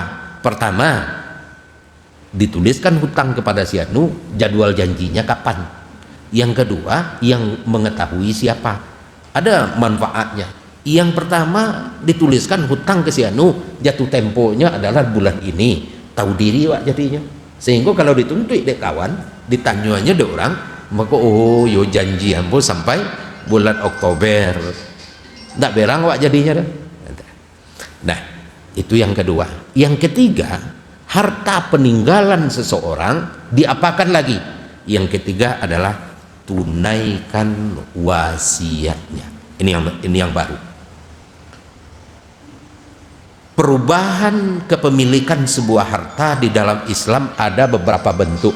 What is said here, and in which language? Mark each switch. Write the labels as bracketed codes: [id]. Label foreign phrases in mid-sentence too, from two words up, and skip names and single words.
[id] Pertama, dituliskan hutang kepada si anu, jadwal janjinya kapan. Yang kedua, yang mengetahui siapa. Ada manfaatnya. Yang pertama, dituliskan hutang ke si anu, jatuh temponya adalah bulan ini. [min] Tahu diri Wak jadinya. Sehingga kalau dituntut dek kawan, ditanyanya dek orang, maka yo janji ambo sampai bulan Oktober. Ndak berang Wak jadinya dah. [id] Nah, itu yang kedua. Yang ketiga, harta peninggalan seseorang diapakan lagi? Yang ketiga adalah tunaikan wasiatnya. Ini yang baru. Perubahan kepemilikan sebuah harta di dalam Islam ada beberapa bentuk.